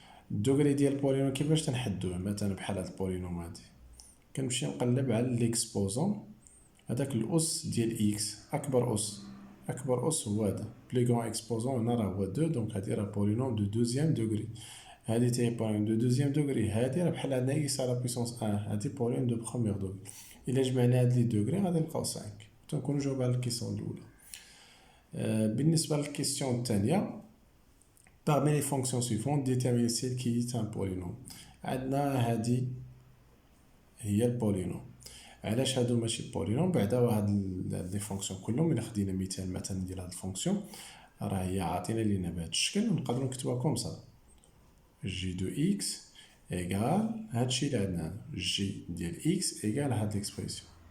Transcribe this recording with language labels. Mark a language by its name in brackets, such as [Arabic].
[Arabic] الدوغري ديال البولينوم كيفاش تنحدوه؟ مثلا بحال هاد البولينوم هادي كنمشي نقلب على ليكسبوزون، هذاك الاس ديال اكس اكبر اس هو هذا بلي غون اكسبوزون. هنا راه هو 2، دونك هادي راه بولينوم دو دوزيام دوغري، هادي تاهي بولينوم دو دوزيام دوغري، هادي راه بحال عندنا اكس على بويسونس 1، هادي بولينوم دو بروميير دوغري. الا جمعنا هاد لي دوغري غادي نلقاو 5. تنكونوا جاوب على الكيسيون الاولى. بالنسبه للكيسيون الثانيه، [French] parmi les fonctions suivantes déterminer celle qui est un polynôme. [Arabic] عندنا هادي هي البولينوم. علاش هادو ماشي بولينوم؟ بعدا هاد لي فونكسيون كلهم الا خدينا مثال مثلا ديال هاد الفونكسيون راه هي عاطينا لينا بهاد الشكل، ونقدروا نكتبوها كوم سا جي دو اكس ايغال هادشي اللي عندنا جي ديال اكس ايغال هاد ليكسبريسيون.